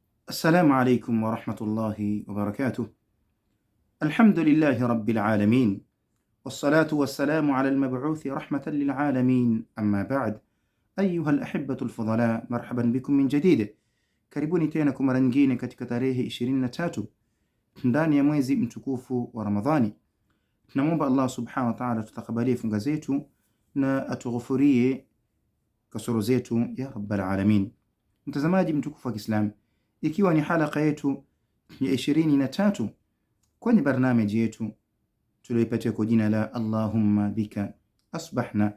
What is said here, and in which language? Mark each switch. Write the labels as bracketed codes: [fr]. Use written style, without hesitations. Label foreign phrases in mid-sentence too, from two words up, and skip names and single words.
[ar] السلام عليكم ورحمة الله وبركاته. الحمد لله رب العالمين، والصلاة والسلام على المبعوث رحمة للعالمين، أما بعد. أيها الأحبة الفضلاء، مرحبا بكم من جديد. [sw] Karibuni tena kwa mara nyingine katika tarehe 23 ndani ya mwezi mtukufu wa Ramadhani. Tunamwomba Allah [ar] سبحانه وتعالى [sw] tutakabalie funga zetu na atughufurie kasoro zetu [ar] يا رب العالمين. [sw] Mtazamaji mtukufu wa Kiislamu, ikiwa ni halaka yetu ya 23 kwenye barnamiji yetu tuliyoipatia kwa jina la Allahumma bika asbahna.